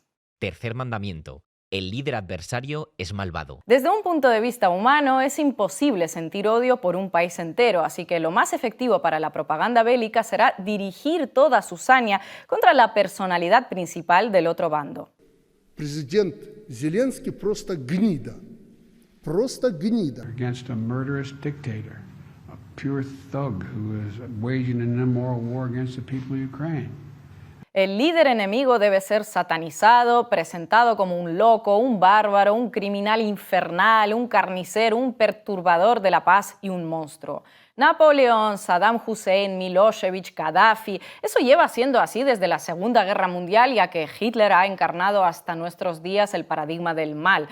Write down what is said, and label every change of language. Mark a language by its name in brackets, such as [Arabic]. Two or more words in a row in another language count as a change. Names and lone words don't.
[Spanish] Tercer mandamiento. El líder adversario es malvado. Desde un punto de vista humano, es imposible sentir odio por un país entero, así que lo más efectivo para la propaganda bélica será dirigir toda su saña contra la personalidad principal del otro bando. [Russian] Президент Зеленский просто гнида. Просто гнида. [English] Against a murderous dictator, a pure thug who is waging an immoral war against the people of Ukraine. [Spanish] El líder enemigo debe ser satanizado, presentado como un loco, un bárbaro, un criminal infernal, un carnicero, un perturbador de la paz y un monstruo. Napoleón, Saddam Hussein, Milosevic, Gaddafi, eso lleva siendo así desde la Segunda Guerra Mundial, ya que Hitler ha encarnado hasta nuestros días el paradigma del mal.